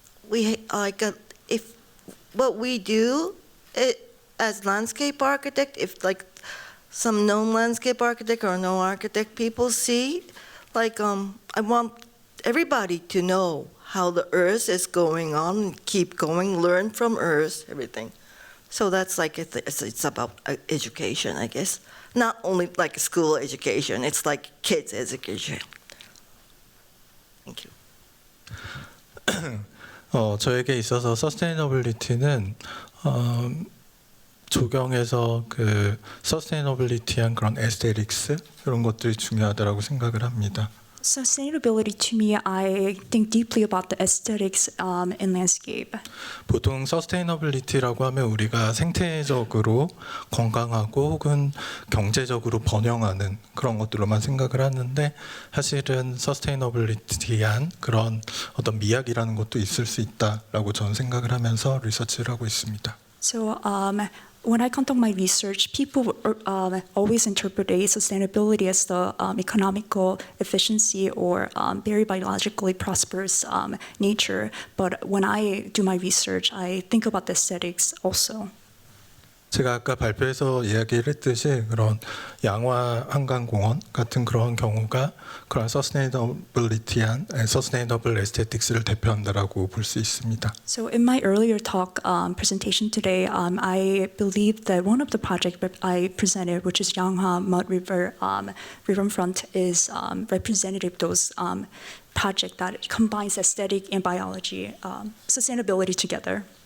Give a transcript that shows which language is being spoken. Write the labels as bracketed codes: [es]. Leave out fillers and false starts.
[en] If what we do as landscape architect, if like some known landscape architect or no architect people see, like I want everybody to know how the earth is going on, keep going, learn from earth, everything. So that's like it's about education, I guess. Not only like school education, it's like kids education. Thank you. [ko] 저에게 있어서 서스테이너빌리티는 조경에서 그 서스테이너빌리티한 그런 에스테틱스 이런 것들이 중요하다고 생각을 합니다. [en] Sustainability, to me, I think deeply about the aesthetics in landscape. [ko] 보통 서스테이너빌리티라고 하면 우리가 생태적으로 건강하고 혹은 경제적으로 번영하는 그런 것들로만 생각을 하는데 사실은 서스테이너빌리티한 그런 어떤 미학이라는 것도 있을 수 있다라고 저는 생각을 하면서 리서치를 하고 있습니다. [en] So when I conduct my research, people always interpret sustainability as the economical efficiency or very biologically prosperous nature. But when I do my research, I think about the aesthetics also. [ko] 제가 아까 발표에서 이야기를 했듯이 그런 양화 한강공원 같은 그런 경우가 그런 서스테이너블리티한 서스테이너블 에스테틱스를 대표한다라고 볼 수 있습니다. [en] So in my earlier talk presentation today, I believe that one of the projects that I presented, which is Yangha Mud River Riverfront, is representative of those project that combines aesthetic and biology, sustainability together.